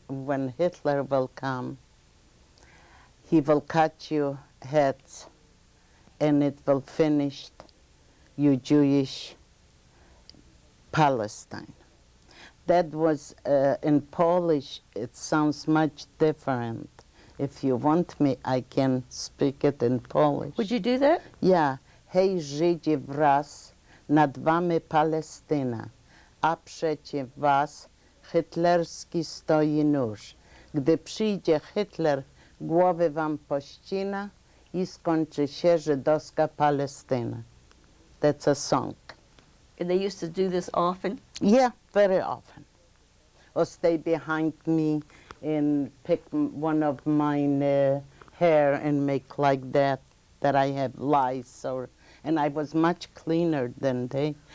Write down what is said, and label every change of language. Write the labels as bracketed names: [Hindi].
[English] When Hitler will come, he will cut your heads and it will finish you Jewish Palestine." That was, in Polish, it sounds much different. If you want me, I can speak it in Polish. Would you do that? Yeah. [Polish] Hej Żydzi wraz, nad wami Palestyna, a przeciw was hitlerski stoi nóż. Gdy przyjdzie Hitler, głowy wam pościna i skończy się żydowska Palestyna. [English] That's a song. And they used to do this often? Yeah, very often. Or stay behind me and pick one of mine hair and make like that I have lice and I was much cleaner than they.